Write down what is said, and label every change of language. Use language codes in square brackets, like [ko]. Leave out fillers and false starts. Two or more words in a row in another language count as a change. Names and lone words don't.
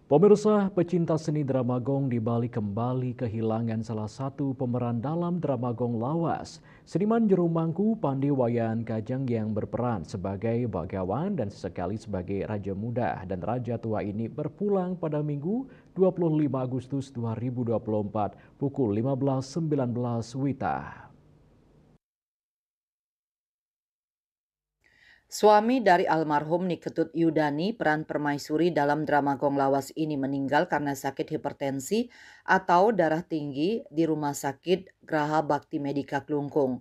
[id] Pemirsa pecinta seni drama gong di Bali kembali kehilangan salah satu pemeran dalam drama gong lawas. Seniman juru mangku Pandi Wayan Kajang yang berperan sebagai bagawan dan sesekali sebagai Raja Muda dan Raja Tua ini berpulang pada Minggu 25 Agustus 2024 pukul 15.19 WITA. Suami dari almarhum Niketut Yudani, peran permaisuri dalam drama Gong Lawas ini meninggal karena sakit hipertensi atau darah tinggi di Rumah Sakit Graha Bakti Medika Klungkung.